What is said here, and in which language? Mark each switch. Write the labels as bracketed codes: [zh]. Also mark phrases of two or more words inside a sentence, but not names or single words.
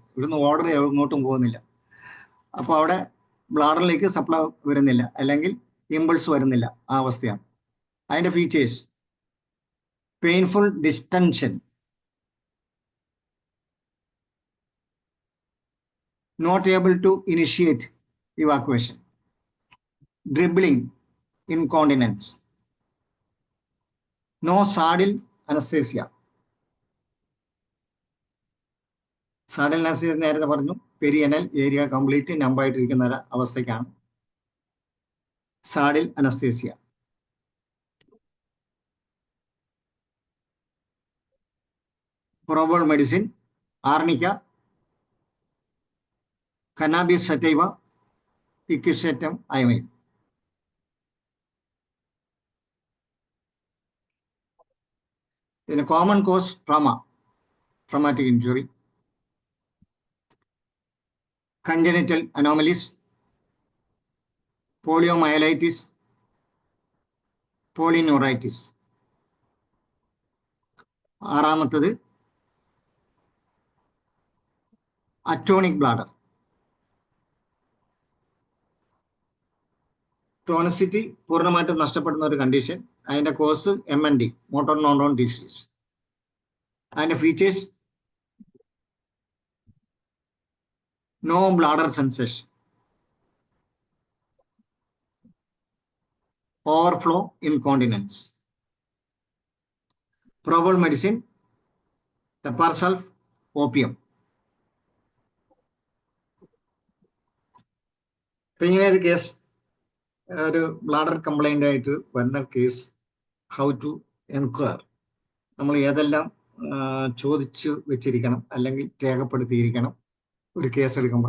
[ml] ഇവിടുന്ന് ഓർഡർ എങ്ങോട്ടും പോകുന്നില്ല. അപ്പോൾ അവിടെ ബ്ലാഡറിലേക്ക് സപ്ലൈ വരുന്നില്ല, അല്ലെങ്കിൽ ഇമ്പൾസ് വരുന്നില്ല, ആ അവസ്ഥയാണ്. [en] അതിന്റെ features: painful distension, not able to initiate evacuation, dribbling, incontinence, no saddle anesthesia. saddle anesthesia [ml] നേരത്തെ പറഞ്ഞു [en] perianal area complete [ml] നമ്പായിട്ടിരിക്കുന്ന ഒരു അവസ്ഥയ്ക്കാണ് [en] saddle anesthesia. probable medicine Arnica, Cannabis sativa, Equisetum hyemale. പിന്നെ common cause traumatic injury, congenital anomalies, poliomyelitis, polyneuritis. ആറാമത്തത് atonic bladder. [ml] ടോണിസിറ്റി പൂർണ്ണമായിട്ടും നഷ്ടപ്പെടുന്ന ഒരു കണ്ടീഷൻ. [en] അതിന്റെ കോസ് MND, motor neuron disease. അതിന്റെ ഫീച്ചേഴ്സ് no bladder sensation, overflow incontinence. Probable medicine pepper sulf, opium. [ml] ഇങ്ങനെ ഒരു കേസ്, ഒരു [en] bladder complaint [ml] ആയിട്ട് വരുന്ന കേസ്, [en] how to enquire, [ml] നമ്മൾ ഏതെല്ലാം ചോദിച്ചു വെച്ചിരിക്കണം അല്ലെങ്കിൽ രേഖപ്പെടുത്തിയിരിക്കണം ഒരു കേസ് എടുക്കുമ്പോൾ.